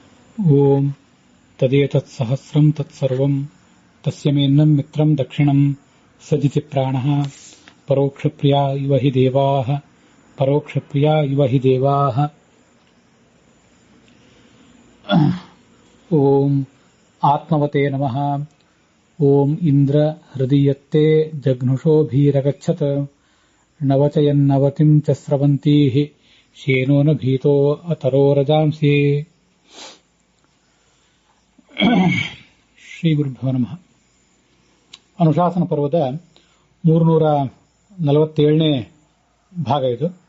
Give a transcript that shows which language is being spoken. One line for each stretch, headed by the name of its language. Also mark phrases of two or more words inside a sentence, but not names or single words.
Sanskrit: ಓಂ ತದೇತತ್ಸಹಸ್ರಂ ತತ್ಸರ್ವಂ ತಸ್ಯ ಮೇನ್ನಂ ಮಿತ್ರಂ ದಕ್ಷಿಣಂ ಸಜಿತಿ ಪ್ರಾಣಃ ಪರೋಕ್ಷಪ್ರಿಯಾ ಇವ ಹಿ ದೇವಾಃ ಪರೋಕ್ಷಪ್ರಿಯಾ ಇವ ಹಿ ದೇವಾಃ. ಓಂ ಆತ್ಮವತೆ ನಮಃ. ಓಂ ಇಂದ್ರ ಹೃದಯತ್ತೆ ಜಘ್ನುಷೋಭಿರಗಚ್ಚತ್ ನವಚಯನ್ನವತಿಂ ಚ ಸ್ರವಂತೀಃ ಶೇನೋ ನ ಭೀತೋ ಅತರೋ ರಜಾಂಸಿ. ಶ್ರೀ ಗುರುಭ್ಯೋ ನಮಃ.
Kannada: ಅನುಶಾಸನ ಪರ್ವದ 347ನೇ ಭಾಗ ಇದು.